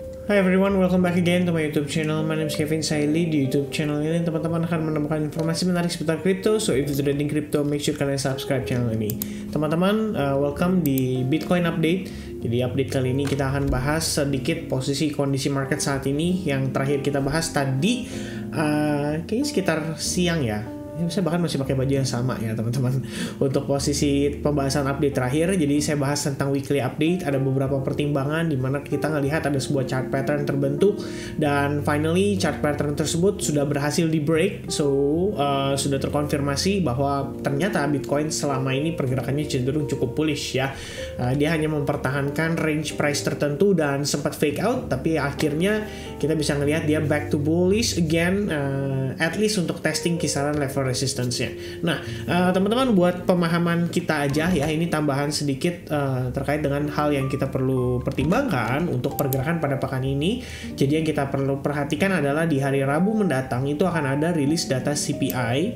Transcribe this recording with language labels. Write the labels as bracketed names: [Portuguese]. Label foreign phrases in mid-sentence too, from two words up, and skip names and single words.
[English] Hi everyone, welcome back again to my YouTube channel. My name is Kevin Saili. [Indonesian] Di YouTube channel ini teman-teman akan menemukan informasi menarik seputar crypto. [English] So if you're trading crypto, make sure [Indonesian] kalian subscribe channel ini. Teman-teman, welcome di Bitcoin update. Jadi update kali ini kita akan bahas sedikit posisi kondisi market saat ini. Yang terakhir kita bahas tadi, kayaknya sekitar siang ya. Saya bahkan masih pakai baju yang sama ya teman-teman untuk posisi pembahasan update terakhir. Jadi saya bahas tentang [English] weekly update, [Indonesian] ada beberapa pertimbangan di mana kita ngelihat ada sebuah chart pattern terbentuk dan [English] finally chart pattern [Indonesian] tersebut sudah berhasil di break. So sudah terkonfirmasi bahwa ternyata Bitcoin selama ini pergerakannya cenderung cukup bullish ya. Dia hanya mempertahankan [English] range price [Indonesian] tertentu dan sempat [English] fake out, [Indonesian] tapi akhirnya kita bisa ngelihat dia [English] back to bullish again, at least [Indonesian] untuk testing kisaran level resistance-nya. Nah, teman-teman, buat pemahaman kita aja ya, ini tambahan sedikit terkait dengan hal yang kita perlu pertimbangkan untuk pergerakan pada pekan ini. Jadi yang kita perlu perhatikan adalah di hari Rabu mendatang itu akan ada rilis data CPI.